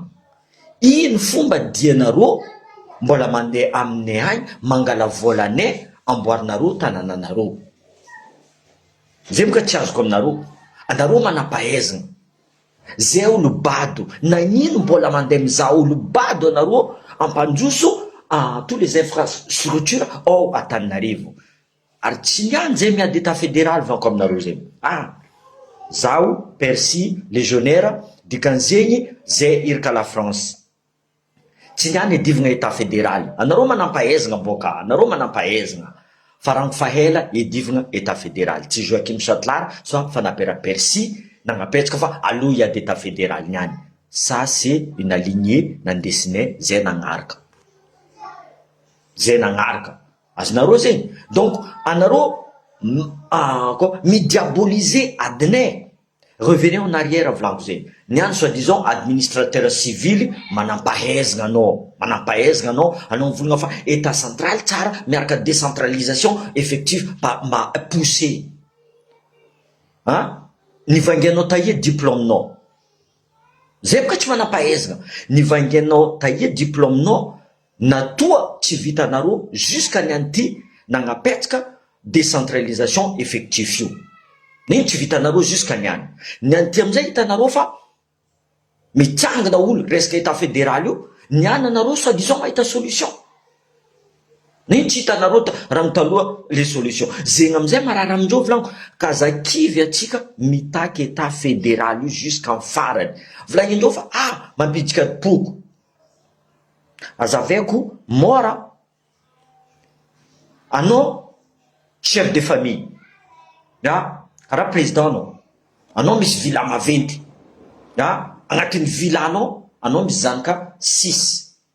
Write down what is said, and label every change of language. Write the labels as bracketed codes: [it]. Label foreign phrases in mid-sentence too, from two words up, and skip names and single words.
[mg] Ino fomba dianareo mbola mandeha aminay agny mangala volanay amboarinareo tanànanareo, zay moka tsy azoko aminareo, anareo manam-pahaizana, zay olo bado, nagnino mbola mandeha mizaha olo bado anareo ampandroso [fr] tous les infrastructures [mg] ao Antananarivo, ary tsy niany zay miady [fr] état fédéral [mg] vanko aminareo zegny. Zao Percy légionnaire dikan'zegny zay iraka la France, tsy niany edivagna [fr] état fédéral, [mg] anareo manam-pahaizana boka, anareo manam-pahaizana fa rango fahela edivagna [fr] état fédéral, [mg] tsy Joakim Satlar so fa napera Percy nagnapetraka fa aloha hiady [fr] état fédéral [mg] niany, [fr] ça c'est une lignée [mg] nandesinay zay nagnaraka, azonareo zegny. Donc anareo midiaboliser adinay, [fr] revenez en arrière [mg] volaniko zegny, niany [fr] soi-disant administrateur civil [mg] manam-pahaizana anao, anao mivolagna fa [fr] état central tsara miaraka décentralisation effective [mg] mba pousser nivangianao taia diplômenao, zay boka tsy manam-pahaizana, nivangianao taia diplômenao natoa tsy vitanareo jusqu'à niany ty nagnapetsaka [fr] décentralisation effectif [mg] io, niny tsy vitanareo jusqu'à niany ty amizay hitanareo fa mitsangana olo resaka [fr] état fédéral [mg] io, niany anareo soi-disant mahita solution, niny tsy hitanareo raha mitaloha [fr] les solutions, [mg] zegny amizay marary amindreo volaniko, kazakivy atsika mitaky [fr] état fédéral [mg] io jusqu'à farany, volagnindreo fa mampidika poko, azavaiko mora anao [fr] chef de famille, [mg] karaha président anao misy villa maventy, agnatin'ny villa anao misy zanaka 6,